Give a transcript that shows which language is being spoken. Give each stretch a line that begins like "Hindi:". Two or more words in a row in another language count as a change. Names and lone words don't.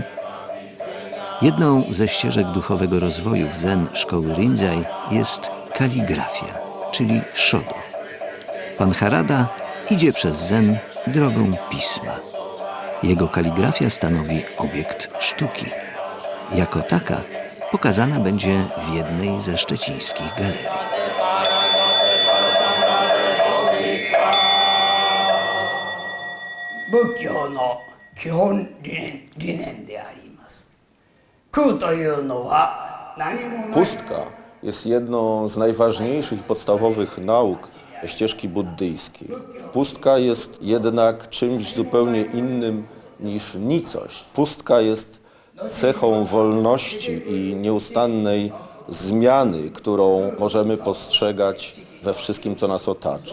Polish: Jedną ze ścieżek duchowego rozwoju w zen szkoły Rinzai jest kaligrafia, czyli shodo. Pan Harada idzie przez zen drogą pisma. Jego kaligrafia stanowi obiekt sztuki. Jako taka pokazana będzie w jednej ze szczecińskich galerii.
Japanese: 仏教の基本理念であります。空というのは何もない。
Polish: Pustka jest jedną z najważniejszych i podstawowych nauk ścieżki buddyjskiej. Pustka jest jednak czymś zupełnie innym niż nicość. Pustka jest cechą wolności i nieustannej zmiany, którą możemy postrzegać we wszystkim, co nas otacza.